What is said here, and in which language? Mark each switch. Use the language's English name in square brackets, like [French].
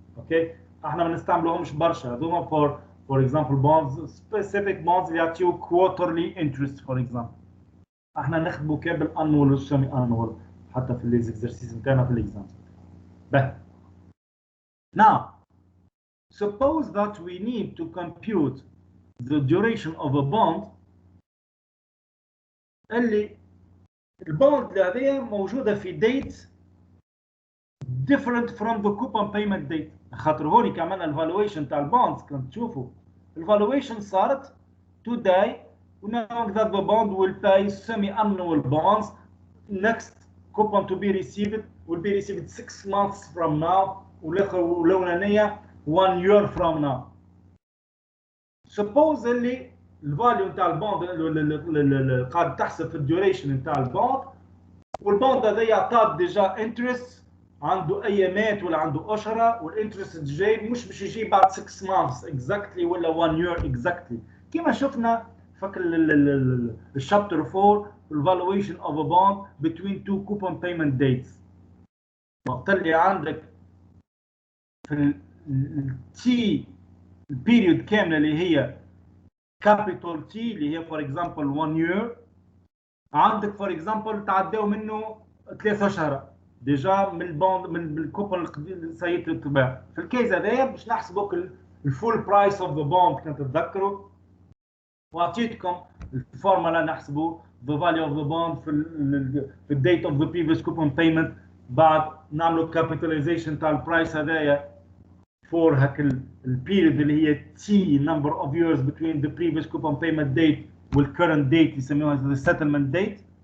[Arabic] اوكي احنا ما نستعملوهمش برشا هذوما [English] for example bonds specific bonds [Arabic] اللي يعطيو quarterly interest for example. احنا نخدموا كابل annual والsemi annual حتى في الاكزرسيس نتاعنا في الاكزام. [English] Now, suppose that we need to compute the duration of a bond. [Arabic] اللي البوند هذه موجودة في date different from the coupon payment date. خاطر هوني كمان الفالويشن تاع البوندز كنت تشوفوا الفالويشن صارت [English] today knowing that the bond will pay semi-annual bonds. Next coupon to be received will be received 6 months from now. ولونانية 1 year from now. [Arabic] Suppose اللي الفاليو نتاع البوند قاعد تحسب في الديوريشن نتاع البوند والبوند هذا يعطى ديجا انترست عنده ايامات ولا عنده اشهر والانترست جاي مش باش يجي بعد 6 months exactly ولا 1 year exactly كما شفنا فاكر الشابتر 4 [English] evaluation of a bond between two coupon payment dates. [Arabic] وقت اللي عندك في التي البيريود كامله اللي هي كابيتال تي اللي هي فور اكزامبل 1 year عندك فور اكزامبل تعداو منه 3 اشهر ديجا من البوند من الكوبون اللي سيت تباع. في الكيس هذايا باش نحسبوك الفول برايس اوف ذا بوند كنت تتذكروا واعطيتكم الفورمولا نحسبوا [English] the value of the bond [Arabic] في الديت اوف ذا previous coupon payment بعد نعملوا capitalization تاع البرايس هذايا for هاك البيريود اللي هي T [English] number of years between the previous coupon payment date [Arabic] والcurrent date يسموها the settlement date